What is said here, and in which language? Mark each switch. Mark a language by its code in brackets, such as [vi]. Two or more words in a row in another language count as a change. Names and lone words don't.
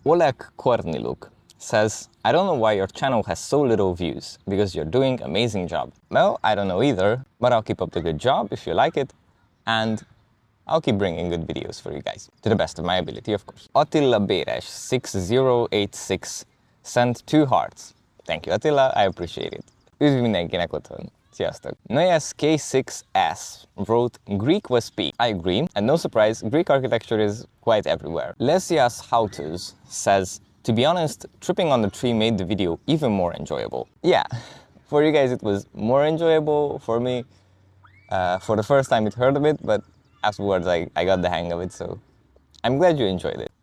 [en] Oleg Korniluk says, I don't know why your channel has so little views, because you're doing an amazing job. Well, I don't know either, but I'll keep up the good job if you like it, and I'll keep bringing good videos for you guys, to the best of my ability, of course. Attila Beres 6086 sent 2 hearts. Thank you, Attila, I appreciate it. [hu] Üdv mindenkinek otthon. [en] Sziasztok. Noyes K6S wrote, Greek was peak. I agree, and no surprise, Greek architecture is quite everywhere. Lesias Hautus says, to be honest, tripping on the tree made the video even more enjoyable. Yeah, for you guys it was more enjoyable. For me, for the first time it hurt a bit, but afterwards I got the hang of it, so I'm glad you enjoyed it.